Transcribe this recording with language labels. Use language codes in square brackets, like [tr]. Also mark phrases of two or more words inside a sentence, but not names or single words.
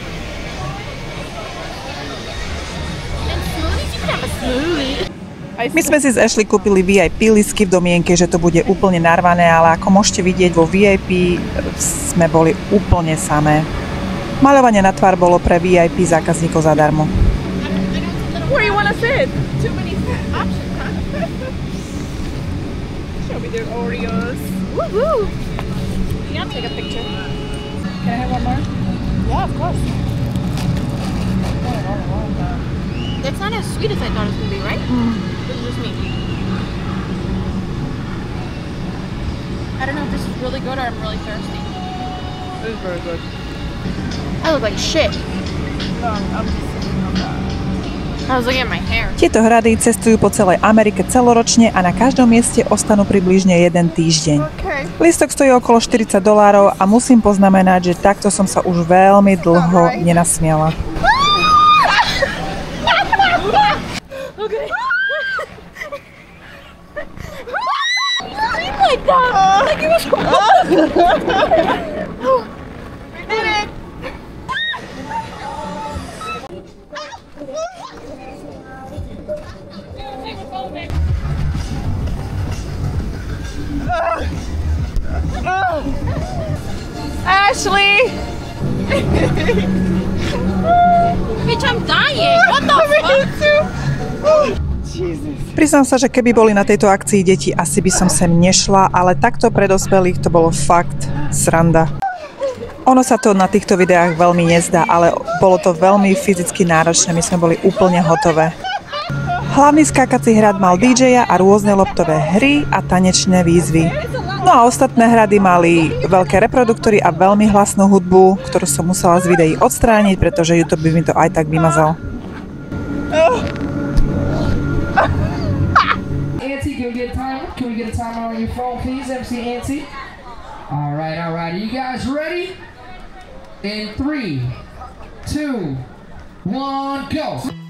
[sk] My sme si z Ashley kúpili VIP lístky v domienke, že to bude úplne narvané, ale ako môžete vidieť, vo VIP sme boli úplne samé. Maľovanie na tvár bolo pre VIP zákazníkov zadarmo. [en] Where you wanna sit? Too many options, huh? Show me their Oreos. Woohoo! You gotta take a picture. Can I have one more? Yeah, of course. It's not as sweet as I thought it was gonna be, right? This is just me. I don't know if this is really good or I'm really thirsty. It is very good. I look like shit. No, I'm just sitting on that. I was looking at my hair. [sk] Tieto hrady cestujú po celej Amerike celoročne a na každom mieste ostanú približne 1 týždeň. Okay. Lístok stojí okolo $40 a musím poznamenať, že takto som sa už veľmi dlho nenasmiala. [en] Okay. Like that. Like it was. We did it. Ashley! Bitch, I'm dying. What the fuck? [sk] Priznám sa, že keby boli na tejto akcii deti, asi by som sem nešla, ale takto pre dospelých to bolo fakt sranda. Ono sa to na týchto videách veľmi nezdá, ale bolo to veľmi fyzicky náročné, my sme boli úplne hotové. Hlavný skákací hrad mal DJ-a a rôzne loptové hry a tanečné výzvy. No a ostatné hrady mali veľké reproduktory a veľmi hlasnú hudbu, ktorú som musela z videí odstrániť, pretože YouTube by mi to aj tak vymazal. [en] Auntie, can we get a timer? Can we get a timer on your phone, please, MC Auntie? All right. Are you guys ready? In 3, 2, 1, go!